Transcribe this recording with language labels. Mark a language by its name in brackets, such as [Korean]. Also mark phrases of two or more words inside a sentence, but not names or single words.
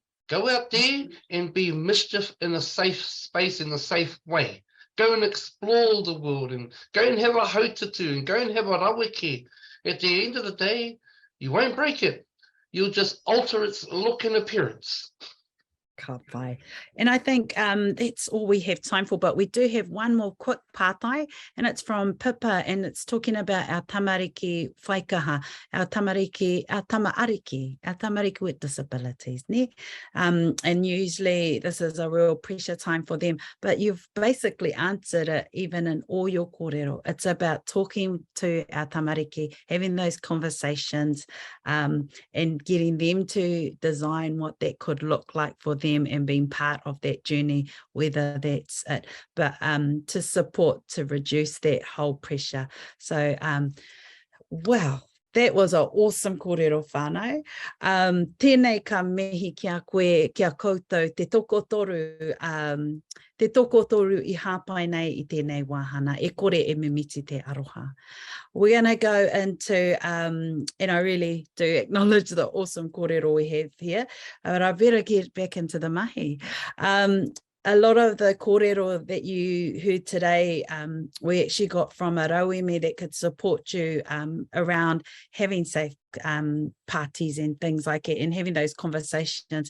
[English] Go out there and be mischief in a safe space, in a safe way. Go and explore the world, and go and have a hautatu, and go and have a raweke. At the end of the day, you won't break it. You'll just alter its look and appearance. [Māori] Ka pai. [English] And I think that's all we have time for, but we do have one more quick pātai, and it's from Pippa, and it's talking about our [Māori] tamariki whaikaha, [English] our tamariki with disabilities. Ne? And usually this is a real pressure time for them, but you've basically answered it even in all your kōrero. It's about talking to our tamariki, having those conversations, and getting them to design what that could look like for them, and being part of that journey, whether that's it, but to support, to reduce that whole pressure. So wow, that was an awesome [Māori] kōrero whānau. Tēnei ka mihi kia koe, kia koutou, te toko toru I hāpai nei I tēnei wāhana, e kore e mimiti te aroha. [English] We're going to go into, and I really do acknowledge the awesome kōrero we have here, but I better get back into the mahi. A lot of the kōrero that you heard today, we actually got from a rauemi that could support you around having safe parties and things like it, and having those conversations.